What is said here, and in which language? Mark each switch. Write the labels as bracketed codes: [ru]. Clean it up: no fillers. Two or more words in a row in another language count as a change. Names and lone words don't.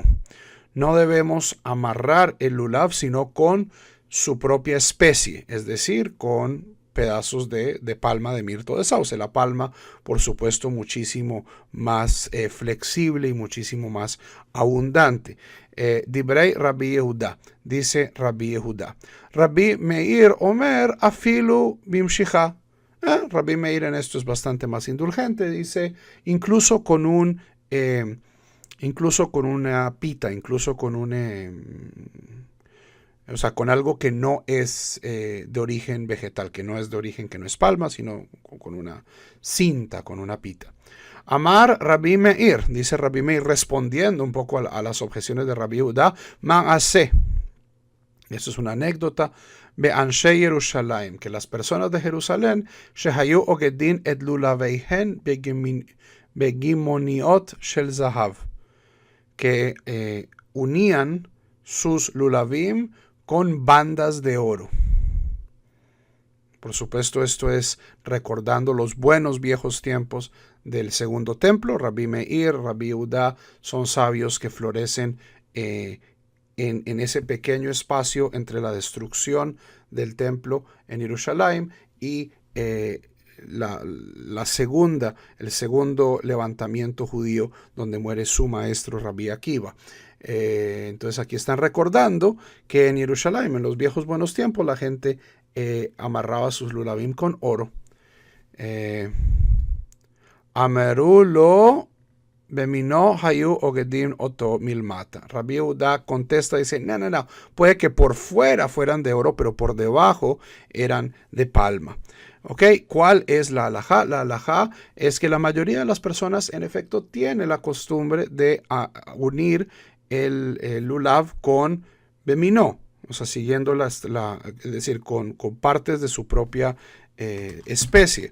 [es] No debemos amarrar el lulav sino con su propia especie, es decir, con pedazos de palma de mirto de sauce. La palma, por supuesto, muchísimo más flexible y muchísimo más abundante. Dibrei Rabbi Yehuda, dice Rabbi Yehuda. [he] רבי מאיר אומר אפילו במשיחה. [es] Rabbi Meir en esto es bastante más indulgente, dice incluso con una pita, incluso con con algo que no es de origen vegetal, que no es de origen, que no es palma, sino con una cinta, con una pita. Amar Rabbi Meir, dice Rabbi Meir, respondiendo un poco a las objeciones de Rabbi Yehuda, ma'aseh. Esto es una anécdota. be'anshei Yerushalayim, que las personas de Jerusalén, [he] שהיו אוגדין את לולביהן בגימוניות של זהב, [es] que unían sus lulavim con bandas de oro. Por supuesto, esto es recordando los buenos viejos tiempos del segundo templo. Rabbi Meir, Rabbi Yehuda son sabios que florecen en ese pequeño espacio entre la destrucción del templo en Jerusalén y el segundo levantamiento judío donde muere su maestro Rabbi Akiva. Entonces aquí están recordando que en Jerusalén, en los viejos buenos tiempos, la gente amarraba sus lulavim con oro. [he] אמרו לו במינו היו אוגדים אותו מלמטה. [es] Rabbi Yehuda contesta, dice, no, puede que por fuera fueran de oro, pero por debajo eran de palma. ¿Ok? ¿Cuál es la halajá? La halajá es que la mayoría de las personas, en efecto, tiene la costumbre de unir el lulav con beminó, o sea, siguiendo es decir, con partes de su propia especie.